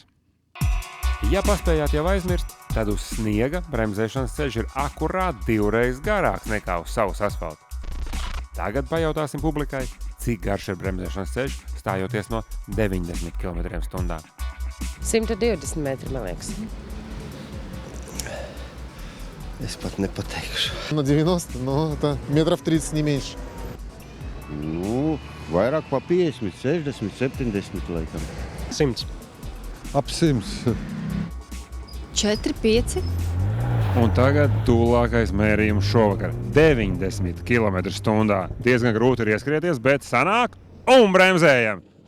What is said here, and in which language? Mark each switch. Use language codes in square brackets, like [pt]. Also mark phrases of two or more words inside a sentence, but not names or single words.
[lv] Ja paspējāt jau aizmirst, tad uz sniega bremzēšanas ceļš ir akurāt 2 reizes garāks nekā uz sausa asfalta. Tagad pajautāsim publikai, cik garš ir bremzēšanas ceļš, stājoties no 90 km/h. 120 metri, man liekas. Es pat nepateikšu. [ru] На 90, но это метров 30, не меньше. [lv] Vairāk pa 50, 60, 70 laikam. 100. Ap 100. 4, 5. Un tagad tūlākais mērījums šovakar. 90 km/h. Diezgan grūti ir ieskrieties, bet sanāk un bremzējam.